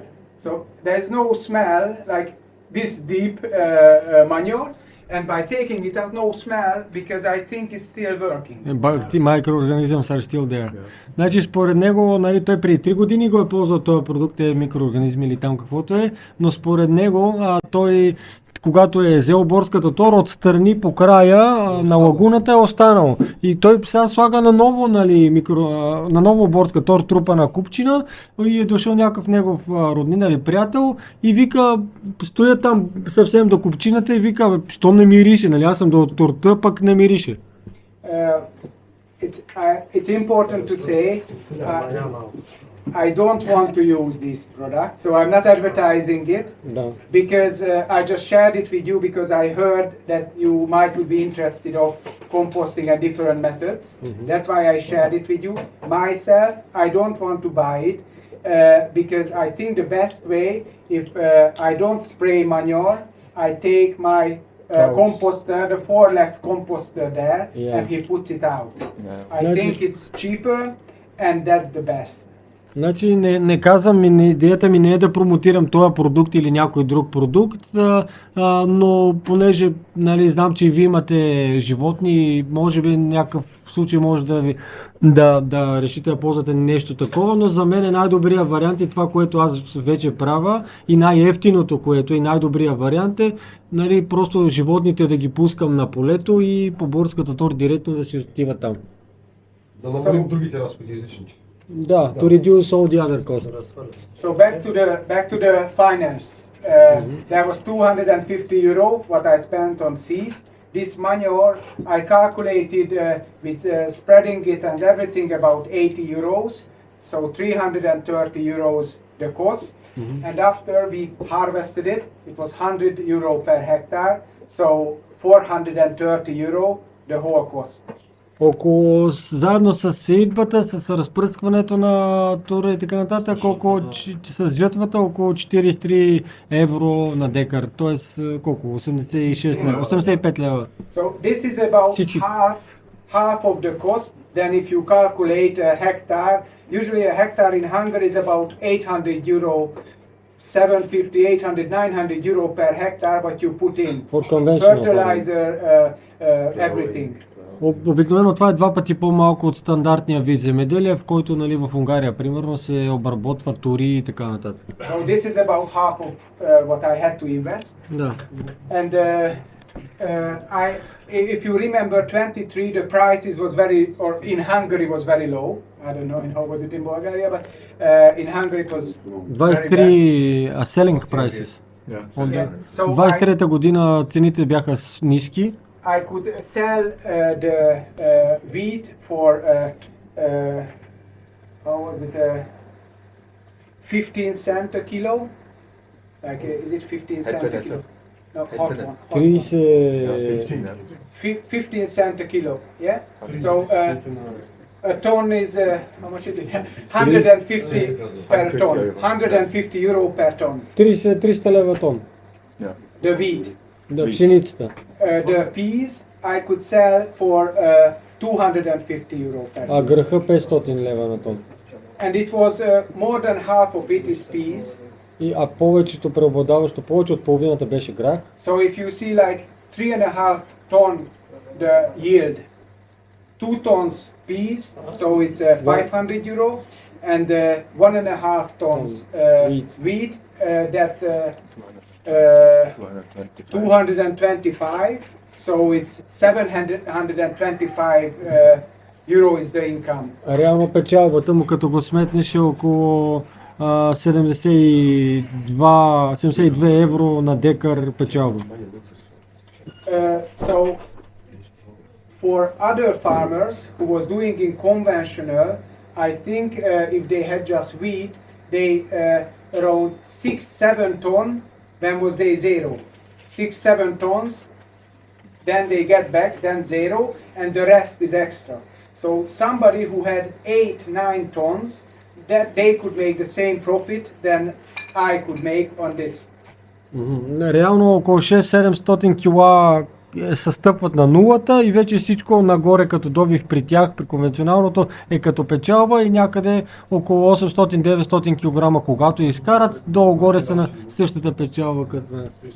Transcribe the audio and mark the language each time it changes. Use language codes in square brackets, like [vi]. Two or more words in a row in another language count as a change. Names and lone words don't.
[en] So there's no smell like this deep manure, and by taking it out, no smell, because I think it's still working. Microorganisms are still there. [bg] Значи според него, нали, той преди 3 години го е ползвал този продукт, микроорганизми или там каквото е, но според него той, когато е взел борската тор, отстрани по края на лагуната е останал. И той сега слага наново, нали, наново борска тор, трупа на купчина, и е дошъл някакъв негов роднин или приятел и вика, стоя там съвсем до купчината и вика, що не мирише, нали, аз съм до торта, пък не мирише. [en] It's important to say I don't want to use this product, so I'm not advertising it because I just shared it with you because I heard that you might be interested of composting and different methods. That's why I shared it with you. Myself, I don't want to buy it because I think the best way, if I don't spray manure, I take my composter, the 4-legs composter there, and he puts it out. I think it's cheaper and that's the best. [bg] Значи не казвам, идеята ми не е да промотирам този продукт или някой друг продукт, но понеже, нали, знам, че вие имате животни, може би някакъв случай може да решите да ползвате нещо такова, но за мен най-добрият вариант е това, което аз вече правя, и най-евтиното, което и най-добрият вариант е, нали, просто животните да ги пускам на полето и по борската тор директно да си отива там. Да намалим другите разходи излишните. Да, [en] to reduce all the other costs. So back to the finance. There was 250 euro what I spent on seeds. This manure I calculated with spreading it and everything about 80 euros. So 330 euros the cost. And after we harvested it, it was 100 euro per hectare. So 430 euro the whole cost. [bg] Около, заедно с сеидбата, с разпръскването на тура и така нататък, с жътвата около 43 евро на декар, т.е. колко? 85 лева. [en] So this is about half of the cost. Then if you calculate a hectare, usually a hectare in Hungary is about 800 euro, 750, 800, 900 euro per hectare, what you put in. For conventional fertilizer, everything. [bg] Обикновено това е 2 пъти по-малко от стандартния вид земеделие, в който, нали, в Унгария примерно се обработва тури и така нататък. [en] So this is about half of what I had to invest. [bg] Да. [en] And if you remember 23, the prices was very, or in Hungary was very low. I don't know how was it in Bulgaria, but in Hungary it was 23 selling prices. Yeah. So [bg] 23-та година цените бяха ниски. [en] I could sell the wheat for how was it 15 cents a kilo? Like is it 15 cents a kilo? No, hot one. 15 cents a kilo. Yeah. So a ton is how much is it? 150 per ton. 150 euro per ton. [bg] 300 лева тон. [en] The wheat. [bg] Да, пшеницата. [en] The peas I could sell for 250 euro per ton. [bg] А гръха 500 лева на тон. [en] And it was more than half of it is peas. [bg] А повечето преобладаващо, повече от половината беше грах. [en] So if you see like 3.5 ton the yield, 2 tons peas, so it's 500 euro, and 1.5 tons wheat. That's 225. So it's 725 euro is the income. [bg] Реално печалбата му, като го сметнеш, е около 72 евро на декар печалба. [en] So for other farmers who was doing in conventional, I think if they had just wheat, they around 6-7 ton. When was they zero? 6-7 tons. Then they get back, then zero, and the rest is extra. So somebody who had 8-9 tons, that they could make the same profit than I could make on this. [bg] Реално около 6-700 кила се стъпват на нулата и вече всичко нагоре като добив при тях, при конвенционалното е като печалба и някъде около 800-900 кг, когато изкарат, долу-горе са на същата печалба като нас.